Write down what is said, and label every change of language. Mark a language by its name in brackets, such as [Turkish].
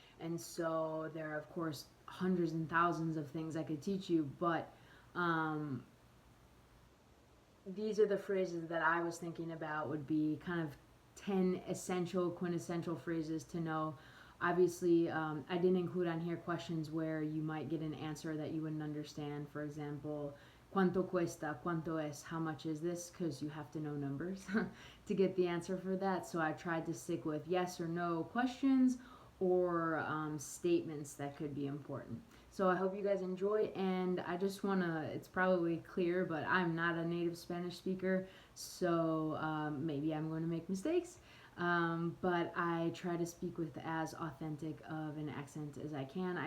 [English] And so there are, of course, hundreds and thousands of things I could teach you, but these are the phrases that I was thinking about would be kind of 10 essential, quintessential phrases to know. Obviously, I didn't include on here questions where you might get an answer that you wouldn't understand. For example, [Spanish] ¿cuánto cuesta? ¿Cuánto es? [English] How much is this? Because you have to know numbers to get the answer for that. So I tried to stick with yes or no questions or statements that could be important. So I hope you guys enjoy, and I just want to, it's probably clear, but I'm not a native Spanish speaker, so maybe I'm going to make mistakes, but I try to speak with as authentic of an accent as I can.